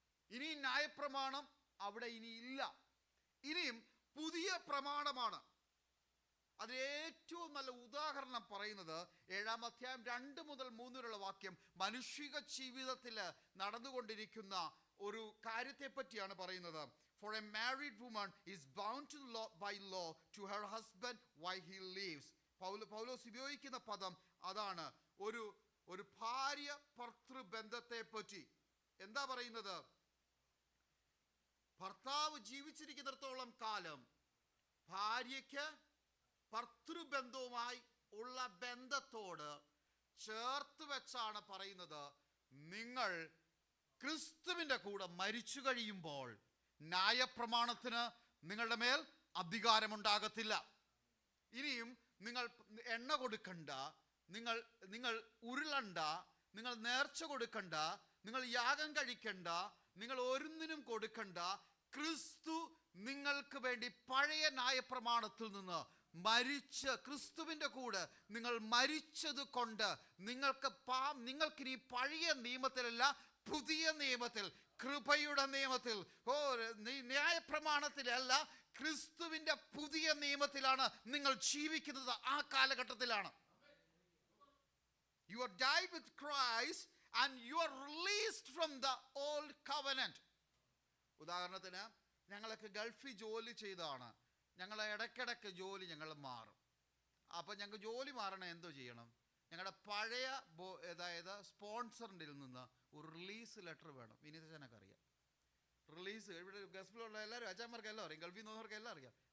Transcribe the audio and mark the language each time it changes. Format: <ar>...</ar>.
<ml>ഇനി ന്യായപ്രമാണം അവിടെ ഇനി ഇല്ല. ഇനിയും പുതിയ പ്രമാണമാണ്. അതിന് ഏറ്റവും നല്ല ഉദാഹരണം പറയുന്നത് 7-ാം അധ്യായം 2 മുതൽ 3 വരെയുള്ള വാക്യം. മനുഷ്യ ജീവിതത്തിൽ നടന്നുകൊണ്ടിരിക്കുന്ന ഒരു കാര്യത്തെ പറ്റിയാണ് പറയുന്നത്.</ml> <en>For a married woman is bound to law by law to her husband while he lives.</en> <ml>പൗലോസ് ഉപയോഗിക്കുന്ന പദം അതാണ്. ഒരു ഭാര്യ ഭർത്തൃബന്ധത്തെ പറ്റി എന്താ പറയുന്നത്? ഭർത്താവ് ജീവിച്ചിരിക്കുന്നിടത്തോളം കാലം ഭാര്യയ്ക്ക് ഭർത്തൃബന്ധവുമായി ഉള്ള ബന്ധത്തോട് ചേർത്ത് വെച്ചാണ് പറയുന്നത്, നിങ്ങൾ ക്രിസ്തുവിന്റെ കൂടെ മരിച്ചു കഴിയുമ്പോൾ ന്യായപ്രമാണത്തിന് നിങ്ങളുടെ മേൽ അധികാരമുണ്ടാകത്തില്ല. ഇനിയും നിങ്ങൾ എണ്ണ കൊടുക്കണ്ട, നിങ്ങൾ ഉരുളണ്ട, നിങ്ങൾ നേർച്ച കൊടുക്കണ്ട, നിങ്ങൾ യാഗം കഴിക്കണ്ട, നിങ്ങൾ ഒന്നിനും കൊടുക്കണ്ട. ക്രിസ്തു നിങ്ങൾക്ക് വേണ്ടി പഴയ ന്യായപ്രമാണത്തിൽ നിന്ന് മരിച്ച് ക്രിസ്തുവിന്റെ കൂടെ നിങ്ങൾ മരിച്ചത് കൊണ്ട് നിങ്ങൾക്കിനി പഴയ നിയമത്തിലല്ല, പുതിയ നിയമത്തിൽ, കൃപയുടെ നിയമത്തിൽ, ന്യായപ്രമാണത്തിലല്ല, ക്രിസ്തുവിന്റെ പുതിയ നിയമത്തിലാണ് നിങ്ങൾ ജീവിക്കുന്നത്. ആ കാലഘട്ടത്തിലാണ്.</ml> <en>You are died with Christ and you are released from the old covenant.</en> <ml>ഉദാഹരണത്തിന് ഞങ്ങളൊക്കെ ഗൾഫിൽ ജോലി ചെയ്താണ്. ഞങ്ങളെ ഇടയ്ക്കിടയ്ക്ക് ജോലി ഞങ്ങൾ മാറും. അപ്പം ഞങ്ങൾക്ക് ജോലി മാറണേ എന്തോ ചെയ്യണം? ഞങ്ങളുടെ പഴയ അതായത് സ്പോൺസറിൻ്റെ നിന്ന് ഒരു റിലീസ് ലെറ്റർ വേണം. വിനീതനൊക്കെ അറിയാം. റിലീസ് ഇവിടെ ഗൾഫിലുള്ള എല്ലാവരും അച്ഛന്മാർക്ക് എല്ലാം അറിയാം, ഗൾഫിൽ നിന്നവർക്ക് എല്ലാം അറിയാം.</ml>